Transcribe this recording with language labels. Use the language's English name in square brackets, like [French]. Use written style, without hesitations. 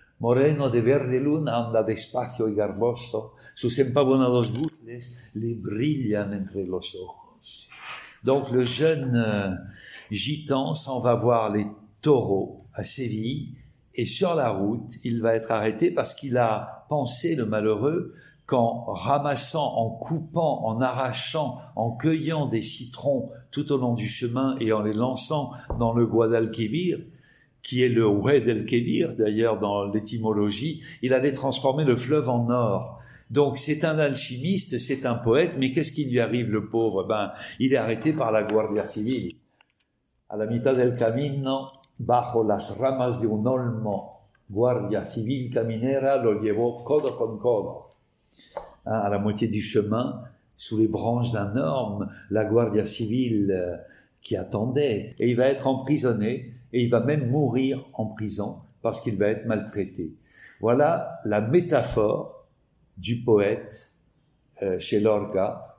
[Spanish] Moreno de verde luna anda despacio y garboso, sus empavonados bucles le brillan entre los ojos. [French] Donc le jeune gitan s'en va voir les taureaux à Séville, et sur la route, il va être arrêté parce qu'il a pensé, le malheureux, qu'en ramassant, en coupant, en arrachant, en cueillant des citrons tout au long du chemin et en les lançant dans le Guadalquivir, qui est le Oued el-Kébir, d'ailleurs dans l'étymologie, il allait transformer le fleuve en or. Donc c'est un alchimiste, c'est un poète, mais qu'est-ce qui lui arrive, le pauvre? Il est arrêté par la Guardia Civil. [Spanish] A la mitad del camino, bajo las ramas de un olmo, Guardia Civil caminera lo llevó codo con codo. [French] À la moitié du chemin, sous les branches d'un orme, la Guardia Civil qui attendait, et il va être emprisonné, et il va même mourir en prison parce qu'il va être maltraité. Voilà la métaphore du poète chez Lorca.